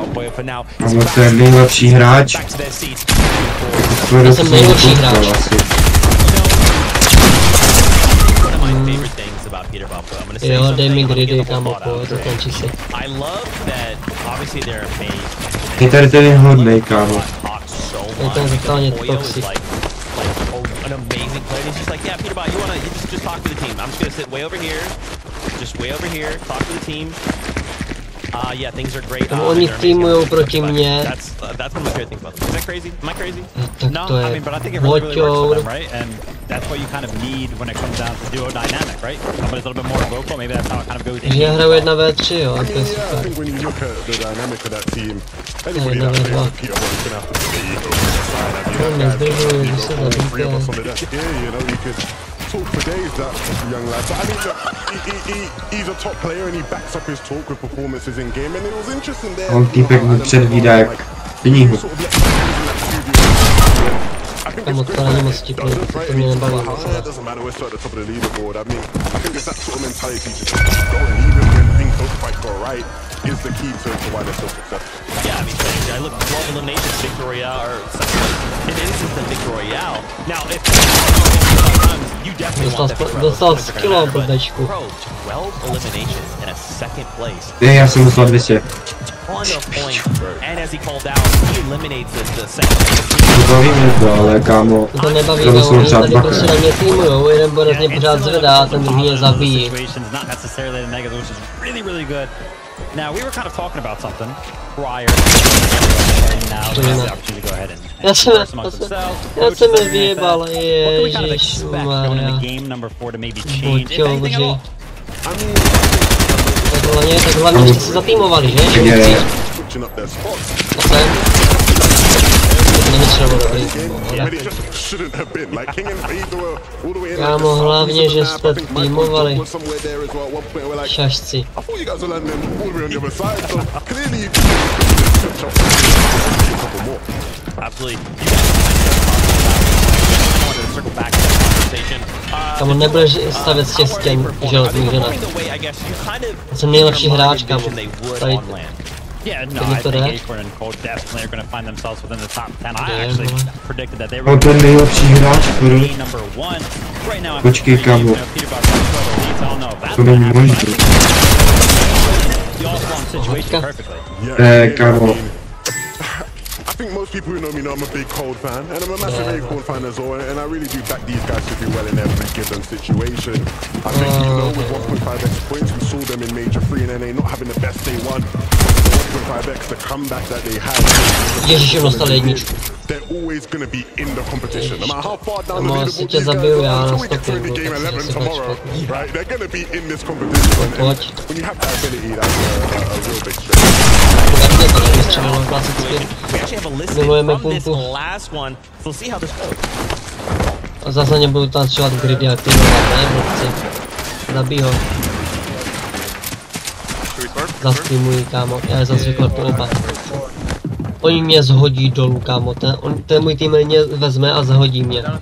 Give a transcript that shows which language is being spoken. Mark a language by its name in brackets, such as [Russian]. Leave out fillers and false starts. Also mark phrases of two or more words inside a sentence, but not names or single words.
[English] But for now, it's back to their seats. One of my favorite things about Peterbot, I'm going to say something. I love that. Obviously, they're [Czech] Je to totálně toxic. [English] An amazing player. He's just like, yeah, Peterbot, you wanna just talk to the team. I'm just gonna sit way over here, talk to the team. Yeah, things are great. [Czech] Oni týmujou proti mně. [English] That's one of my favorite things about them. Is that crazy? Am I crazy? No, I mean, but I think it really works for them, right? And that's what you kind of need when it comes down to duo dynamic, right? Somebody's a little bit more vocal. Maybe that's how it kind of goes. [Czech] Já hraju 1v3, jo, to je super. [English] I think when you look at the dynamic of that team, anybody that plays Peterbot is gonna have to put their ego aside. Yeah, you know, you could talk for days, that young lad. But I mean, look, he's a top player and he backs up his talk with performances in game, and it was interesting there. [Czech] On týpek mu předvídá jak knihu. Tam odkladání moc tipný, to mě nebaví. [English] It doesn't matter, we're still at the top of the leaderboard. I mean, I think it's that sort of mentality to just keep going, even when things don't quite go right, is the key to why they're so successful. Yeah, I mean, I look, 12 eliminations, Victor Royale, or it is the Victor Royale. Now, if you definitely want that [Czech] dostal skillou blbečku. [English] 12 eliminations in a second place. [Czech] Já jsem dostal 200. [English] Ton of points, and as he called out, he eliminates the second. [Czech] Nebaví mě to, ale kámo, to nebaví, no, oni tady prostě na mě týmujou, jeden bude z něj pořád zvedá, ten druhý je zabíjí. [English] Now, we were kind of talking about something prior and now they have the opportunity to go ahead and converse amongst themselves. [Czech] Já jsem je vyjebal, [English] What can we kind of [Czech] ježiš, [English] expect going into game number 4 to maybe change, if anything at all? [Czech] Tak hlavně, že jste se zatýmovali, že? Kámo, hlavně, že jste týmovali. Šašci. Kámo, nebudeš stavět z těch stěn železných, že ne? Jsem nejlepší hráč, kámo. Tady. [English] Yeah, no, I think Acorn and Cold definitely are going to find themselves within the top 10. I actually predicted that they were [Czech] ten nejlepší hráč, [English] number 1. Right now, [Czech] počkej, kámo. To není možné. Kámo. [English] I think most people who know me know I'm a big Cold fan, and I'm a massive Acorn fan as well, and I really do back these guys to do well in every given situation. I think even though with 1.5x points, we saw them in Major 3 and NA not having the best day one. 1.5x, the comeback that they had, they're always going to be in the competition. No matter how far down the leaderboard you go, until we get to the game 11 tomorrow, right, they're going to be in this competition. And when you have that ability, that's a real big strength. We actually have a listen from this last one, so we'll see how this goes. [Czech] A zase nebudu tancovat gridy, jak ty ne, blbci. Zabij ho. Zastreamuji, kámo, já je zase vyklepu oba. Oni mě zhodí dolů, kámo, ten můj tým mě vezme a zahodí mě.